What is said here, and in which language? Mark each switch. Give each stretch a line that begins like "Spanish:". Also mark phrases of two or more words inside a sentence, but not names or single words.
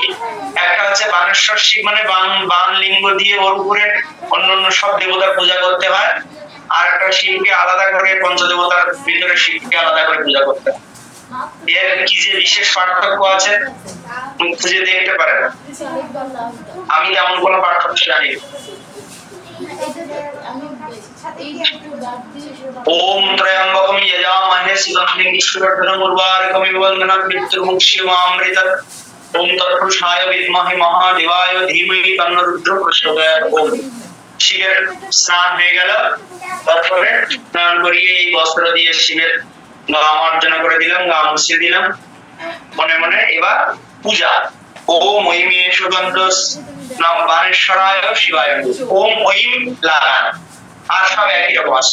Bangla: একটা হচ্ছে বানেশ্বর শিব মানে বান লিঙ্গ দিয়ে ওর উপরে অন্যান্য সব দেবতার পূজা করতে হয়, আর একটা শিবকে আলাদা করে পঞ্চদেবতার ভিতরে শিবকে আলাদা করে পূজা করতে হয়। এর কি যে বিশেষ পার্থক্য আছে খুঁজে দেখতে পারেন, আমি তেমন কোনো পার্থক্য জানি না।
Sanskrit: ओम त्रयंबकम यजामहे सुगंधिं पुष्टिवर्धनम् उर्वारुकमिव वन्दनात् मृत्युर्मुक्षीयमामृतत्। ओम तत्पुरुषाय विद्महे महादेवाय धीमहि तन्नो रुद्रः प्रचोदयात्।
Bangla: ओम শিবের স্নান হয়ে গেল, তারপরে স্নান করিয়ে এই বস্ত্র দিয়ে শিবের গা মার্জনা করে দিলাম, গা মুছিয়ে দিলাম মনে মনে। এবার পূজা
Sanskrit: ওম ঐমে সুগন্ধ বানেশ্বরায় শিবায় ওম ঐম
Bangla: লাগান, আর সব একই রকম আছে।